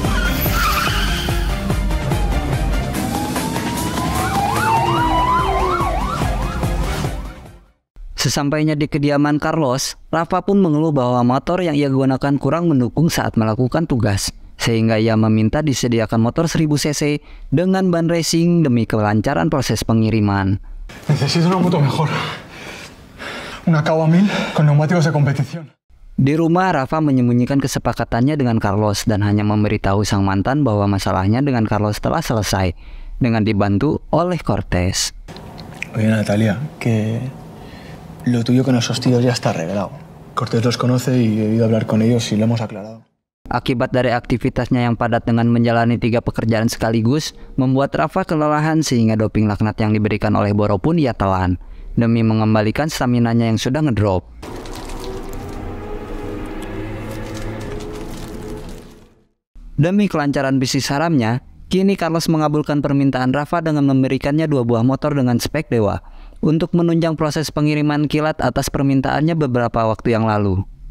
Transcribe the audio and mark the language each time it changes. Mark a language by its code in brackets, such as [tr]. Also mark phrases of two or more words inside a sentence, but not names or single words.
[id] Sesampainya di kediaman Carlos, Rafa pun mengeluh bahwa motor yang ia gunakan kurang mendukung saat melakukan tugas, sehingga ia meminta disediakan motor 1000 cc dengan ban racing demi kelancaran proses pengiriman. [es] Necesito una moto mejor. Una Kawa 1000 con neumáticos de competición. [id] Di rumah, Rafa menyembunyikan kesepakatannya dengan Carlos dan hanya memberitahu sang mantan bahwa masalahnya dengan Carlos telah selesai, dengan dibantu oleh Cortés. [es] Oye, Natalia, que lo tuyo con esos tíos ya está arreglado. Cortés los conoce y he ido a hablar con ellos y lo hemos aclarado. [id] Akibat dari aktivitasnya yang padat dengan menjalani 3 pekerjaan sekaligus, membuat Rafa kelelahan sehingga doping laknat yang diberikan oleh Boro pun ia telan, demi mengembalikan staminanya yang sudah ngedrop. Demi kelancaran bisnis haramnya, kini Carlos mengabulkan permintaan Rafa dengan memberikannya 2 buah motor dengan spek dewa, untuk menunjang proses pengiriman kilat atas permintaannya beberapa waktu yang lalu.